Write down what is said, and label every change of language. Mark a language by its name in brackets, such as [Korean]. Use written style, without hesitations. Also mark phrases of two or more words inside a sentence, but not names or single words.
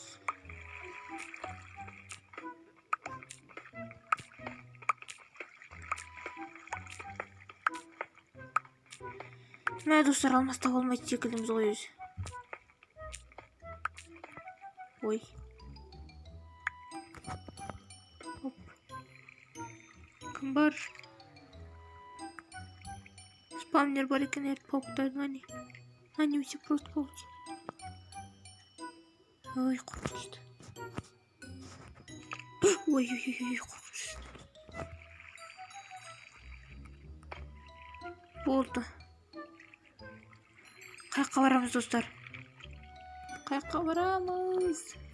[Kazakh] Мә, достар, алмаз таба алмайды секілдіміз ғой өзі. Ой. Кім бар? Спамнер бар екен әріп пауктардың [Russian] они все просто пауки. [Kazakh] Ой, қорқынышты. Ой, қорқынышты. Болды. Қайыққа барамыз, достар? Қайыққа барамыз?